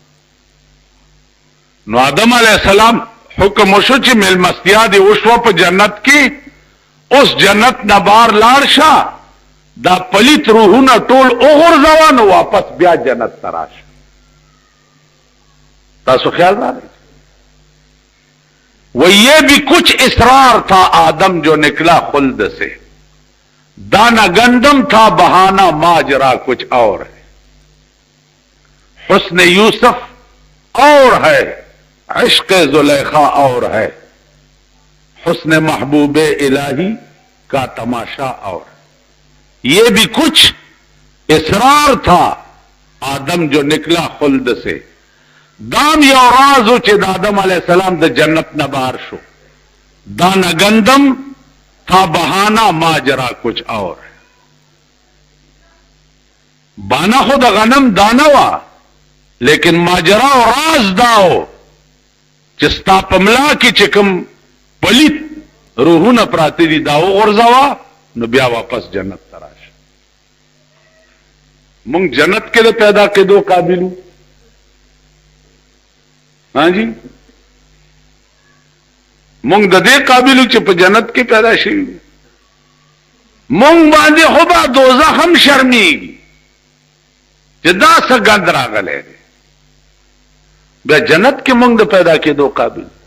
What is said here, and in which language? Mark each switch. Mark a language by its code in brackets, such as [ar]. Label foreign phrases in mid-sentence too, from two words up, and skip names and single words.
[ps] نو آدم علیه السلام حکم وشو چې میلمستیا دې وشوه په جنت کې اوس جنت نه بار لاړ شه دا پلیت روحونه ټول وغورځوه نو واپس بیا جنت ته راشه تاسو خیال راغی [ur] وہ یہ بھی کچھ اصرار تھا آدم جو نکلا خلد سے دانا گندم تھا بہانا ماجرا کچھ اور ہے حسن یوسف اور ہے عشق زلیخا اور ہے حسن محبوب الہی کا تماشا اور یہ بھی کچھ اصرار تھا آدم جو نکلا خلد سے [ps] دام یو رازو چې د آدم علیه السلام د جنت نه بار شو [ur] دانا گندم تھا بہانا ماجرا کچھ اور [ps] بانا خود غنم دانا وا لیکن ماجرا و راز داو چې ستا په ملا کې چې کوم پلیت روحونه پراته دي دا وغورځوه نو بیا واپس جنت ته راشه مونږ جنت کې د پیدا کېدو قابلو ہاں جی مونږ د دې قابلو چې په جنت کې پیدا شوي مونږ باندې خو به دوزخ هم شرمېږي چې دا څه ګند راغلی دی بیا جنت کې مونږ د پیدا کېدو قابل